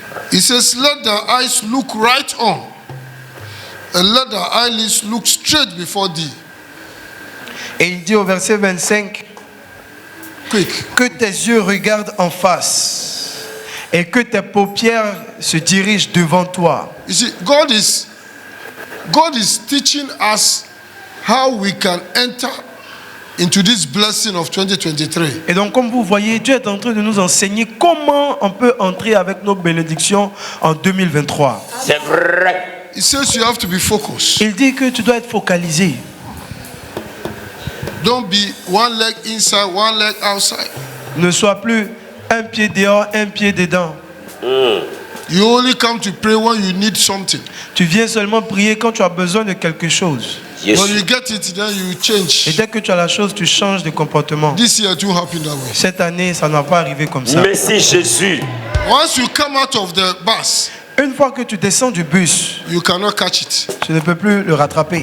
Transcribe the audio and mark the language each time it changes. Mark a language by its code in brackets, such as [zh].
[en] He says, let the eyes look right on, and let the eyelids look straight before thee. [fr] Et il dit au verset 25, [en] Quick. [fr] que tes yeux regardent en face et que tes paupières se dirigent devant toi. [en] You see, God is teaching us how we can enter into this blessing of 2023. [fr] Et donc, comme vous voyez, Dieu est en train de nous enseigner comment on peut entrer avec nos bénédictions en 2023. C'est vrai. [en] He says you have to be focused. [fr] Il dit que tu dois être focalisé. [en] Don't be one leg inside, one leg outside. [fr] Ne sois plus un pied dehors, un pied dedans. [en] You only come to pray when you need something. [fr] Tu viens seulement prier quand tu as besoin de quelque chose. [en] Yes. When you get it, then you [fr] Et [en] change. [fr] dès que tu as la chose, tu changes de comportement. [en] This year, it will happen that way. [fr] Cette année, ça n'a pas arrivé comme ça. Merci Jésus. [en] Once you come out of the bus, [fr] Une fois que tu descends du bus, [en] you cannot catch it [fr] tu ne peux plus le rattraper.